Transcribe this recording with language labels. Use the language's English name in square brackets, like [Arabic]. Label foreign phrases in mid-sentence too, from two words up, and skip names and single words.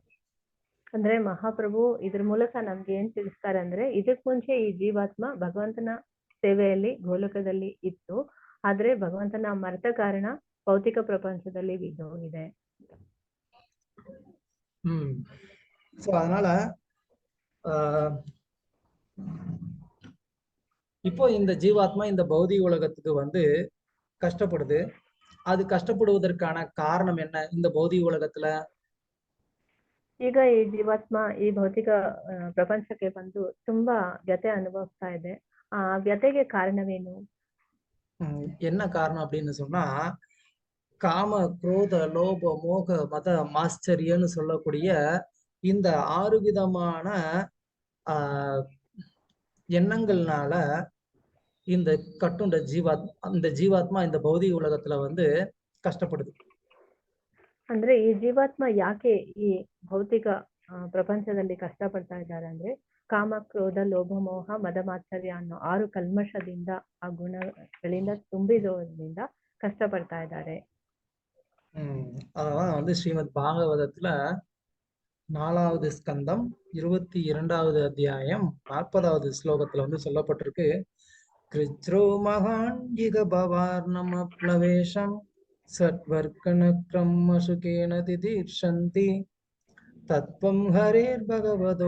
[Kannada] ಅಂದ್ರೆ ಮಹಾಪ್ರಭು ಇದ್ರ ಮೂಲಕ ನಮ್ಗೆ ಏನ್ ತಿಳಿಸ್ತಾರೆ ಅಂದ್ರೆ, ಇದಕ್ ಮುಂಚೆ ಈ ಜೀವಾತ್ಮ ಭಗವಂತನ ಸೇವೆಯಲ್ಲಿ ಗೋಲಕದಲ್ಲಿ ಇತ್ತು, ಆದ್ರೆ ಭಗವಂತನ ಮರೆತ ಕಾರಣ ಭೌತಿಕ ಪ್ರಪಂಚದಲ್ಲಿ ಬಿದ್ದೋಗಿದೆ. [Tamil] சோ அதனால இப்போ இந்த ஜீவாத்மா இந்த பௌதிக உலகத்துக்கு வந்து கஷ்டப்படுது. அது கஷ்டப்படுவதற்கான காரணம் என்ன இந்த பௌதிக உலகத்துல? [Kannada] ಈಗ ಈ ಜೀವಾತ್ಮ ಈ ಭೌತಿಕ ಪ್ರಪಂಚಕ್ಕೆ ಬಂದು ತುಂಬಾ ವ್ಯಥೆ ಅನುಭವಿಸ್ತಾ ಇದೆ. ಆ ವ್ಯಥೆಗೆ ಕಾರಣವೇನು? [Tamil] என்ன காரணம் அப்படின்னு சொன்னா, காம, குரோத, லோப, மோக, மத, மாஸ்டரியன்னு சொல்லக்கூடிய இந்த 6 விதமான எண்ணங்கள்னால இந்த கட்டுண்ட ஜீவாத்மா இந்த பௌதிக உலகத்துல வந்து கஷ்டப்படுது. [Kannada] ಅಂದ್ರೆ ಈ ಜೀವಾತ್ಮ ಯಾಕೆ ಈ ಭೌತಿಕ ಪ್ರಪಂಚದಲ್ಲಿ ಕಷ್ಟಪಡ್ತಾ ಇದ್ದಾರೆ ಅಂದ್ರೆ, ಕಾಮ, ಕ್ರೋಧ, ಲೋಭ, ಮೋಹ, ಮದ, ಮಾತ್ಸರ್ಯ ಅನ್ನೋ 6 ಕಲ್ಮಶದಿಂದ, ಆ ಗುಣಗಳಿಂದ ತುಂಬಿರೋದ್ರಿಂದ ಕಷ್ಟಪಡ್ತಾ ಇದ್ದಾರೆ. [Tamil] அதான் வந்து ஸ்ரீமத் பாகவதத்துல 4வது ஸ்கந்தம் 22வது அத்தியாயம் 40வது ஸ்லோகத்துல வந்து சொல்லப்பட்டிருக்கு, கிருச்ரோ [Sanskrit] महान् इह भवार्णम प्लवेशं सत्वर्गणक्रम् असुखेन तितीर्षन्ति तत्त्वं हरेर् भगवतो